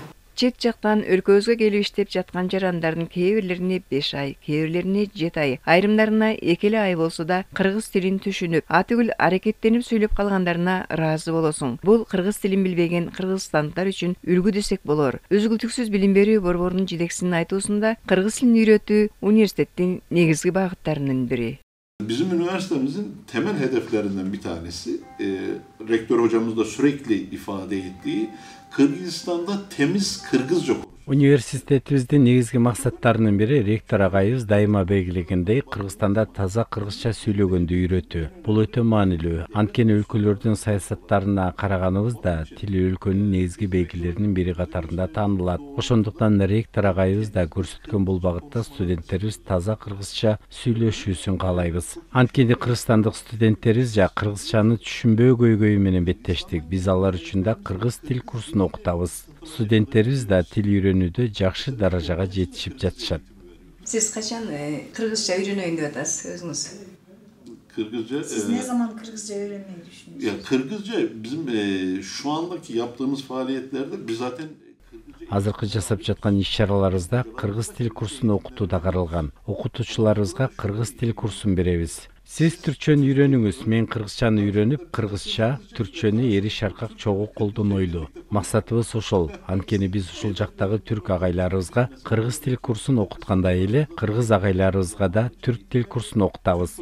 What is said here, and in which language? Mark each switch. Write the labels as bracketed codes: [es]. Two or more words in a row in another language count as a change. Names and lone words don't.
[ky] Чет жактан өлкөбүзгө келип иштеп жаткан жарандардын кээ бирлерине 5 ай, кээ бирлерине 7 ай, айрымдарына 2 ай болсо да кыргыз тилин түшүнүп, атүгүл аракеттенип сүйлөп калгандарына ыраазы болосуң. Бул кыргыз тилин билбеген кыргызстандыктар үчүн үлгү десек болор. Үзгүлтүксүз билим берүү борборунун жетекчисинин айтуусунда кыргыз тилин үйрөтүү университеттин негизги багыттарынын бири. [tr] Bizim üniversitemizin temel hedeflerinden bir tanesi, rektör hocamız da sürekli ifade ettiği, Kırgızistan'da temiz Kırgızca konuşuyor. [ky] Университетибиздин негизги максаттарынын бири ректор агайыбыз дайыма белгилегендей Кыргызстанда таза кыргызча сүйлөгөндү үйрөтүү. Бул өтө маанилүү. Анткени өлкөлөрдүн саясаттарына караганыбызда тил өлкөнүн негизги белгилеринин бири катарында таанылат. Ошондуктан ректор агайыбыз да көрсөткөн бул багытта студенттерибиз таза кыргызча сүйлөшүүсүн каалайбыз. Анткени кыргызстандык студенттерибиз кыргызчаны түшүнбөө көйгөйү менен беттештик. Биз алар үчүн да кыргыз тил курсун окутабыз. Студенттерибиз да тил үйрөнүүдө жакшы даражага жетишип жатышат. [tr] Siz kaçan Kırgızca öğrenmeyin [ky] деп атасыз өзүңүз? [tr] Kırgızca. Siz ne zaman Kırgızca öğrenmeyi düşünüyorsunuz? Ya Kırgızca bizim şu andaki yaptığımız faaliyetlerde biz zaten [ky] Азыркы жасап жаткан иш-чараларыбызда кыргыз тил курсун окутуу да каралган. Окутуучуларыбызга кыргыз тил курсун беребиз. Сиз түркчөнү үйрөнүңүз, мен кыргызчаны үйрөнүп, кыргызча, түркчөнү эри шаркак чогуу колдонойлу. Максатыбыз ошол. Анткени биз ушул жактагы түрк агайларыбызга кыргыз тил курсун окуткандай эле, кыргыз агайларыбызга да түрк тил курсун окутабыз.